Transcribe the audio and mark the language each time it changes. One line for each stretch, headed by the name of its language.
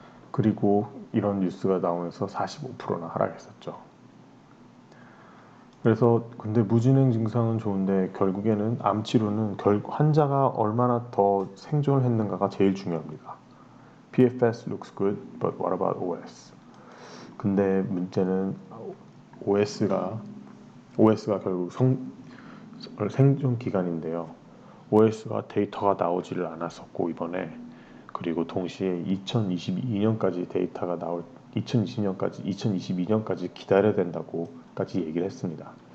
Korean: 그리고 이런 뉴스가 나오면서 45%나 하락했었죠. 그래서 근데 무진행 증상은 좋은데 결국에는 암 치료는 환자가 얼마나 더 생존을 했는가가 제일 중요합니다.
English: PFS looks good, but what about OS?
Korean: 근데 문제는 OS가 결국 생존 기간인데요. OS가 데이터가 나오지를 않았었고 이번에 그리고 동시에 2022년까지 데이터가 나올 2022년까지 기다려야 된다고까지 얘기를 했습니다.